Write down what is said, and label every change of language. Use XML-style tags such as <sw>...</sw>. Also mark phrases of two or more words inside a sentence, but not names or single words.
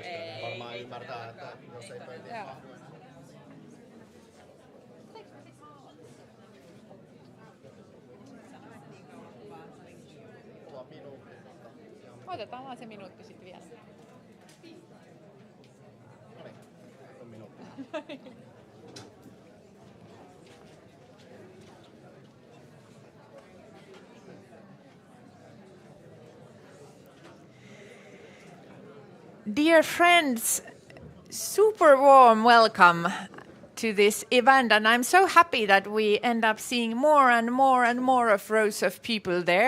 <fi>Varmaan ymmärtää, että jos ei pöytiin mahdu. Otetaan vaan se minuutti sitten vielä. No niin, on minuutti.</fi> <en>Dear friends, super warm welcome to this event, and I'm so happy that we end up seeing more and more and more of rows of people there.</en>